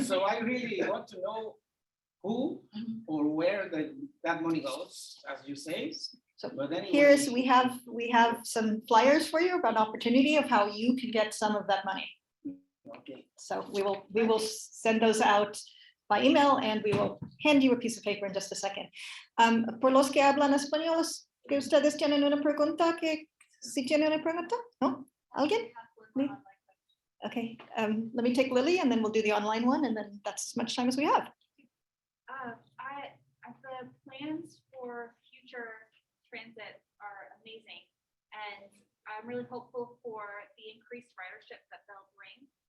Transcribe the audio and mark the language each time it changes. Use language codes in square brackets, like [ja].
[en] so I really want to know who or where that money goes, as you say. So but anyway, here's, we have some flyers for you about opportunity of how you can get some of that money. okay. So we will send those out by email and we will hand you a piece of paper in just a second. [es] Por los que hablan español, que ustedes tienen una pregunta, que si tienen una pregunta, ¿no? ¿Alguien? [en] Okay, let me take Lily and then we'll do the online one and then that's as much time as we have. The plans for future transit are amazing, and I'm really hopeful for the increased ridership that they'll bring.